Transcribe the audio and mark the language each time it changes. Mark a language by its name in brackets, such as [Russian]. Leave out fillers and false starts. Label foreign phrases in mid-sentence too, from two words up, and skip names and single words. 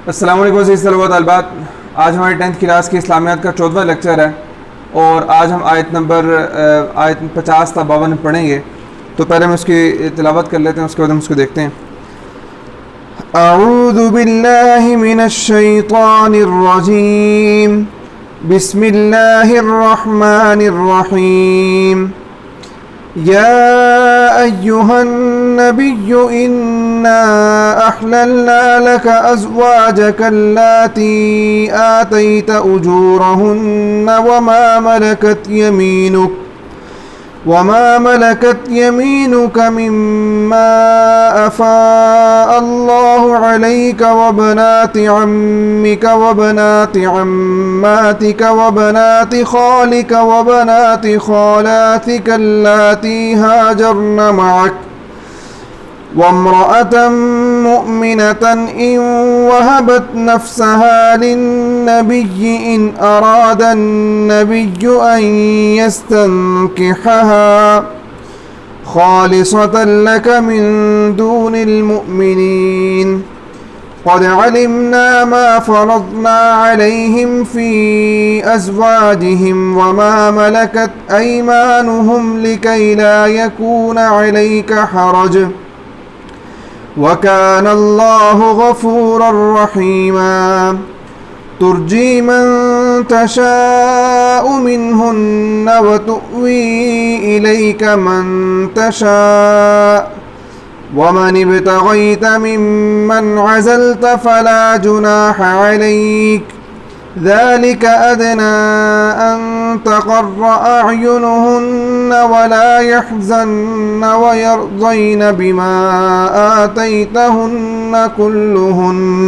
[Arabic] السلام عليكم [Urdu] عزیز طلبہ طالبات. آج ہماری 10th کلاس کی اسلامیات کا 14واں لیکچر ہے اور آج ہم آیت 50 تا 52 پڑھیں گے. تو پہلے ہم اس کی تلاوت کر لیتے ہیں، اس کے بعد ہم اس کو دیکھتے ہیں. [Arabic] أعوذ بالله من الشيطان الرجيم، بسم الله الرحمن الرحيم. يا أيها النبي إنا أحللنا لك أزواجك اللاتي آتيت أجورهن وما ملكت يمينك مما أفاء الله عليك و بنات عمك وبنات عماتك وبنات خالك وبنات خالاتك اللاتي هاجرن معك وامرأة مؤمنة إن وهبت نفسها للنبي إن أراد النبي أن يستنكحها خالصة لك من دون المؤمنين قد علمنا ما فرضنا عليهم في أزواجهم وما ملكت أيمانهم لكيلا يكون عليك حرج وكان الله غفورا رحيما ترجي من تشاء منهن وتؤوي إليك من تشاء ومن ابتغيت ممن عزلت فلا جناح عليك ذلك أدنى أن تقر أعينهن ولا يحزن ويرضين بما آتيتهن كلهن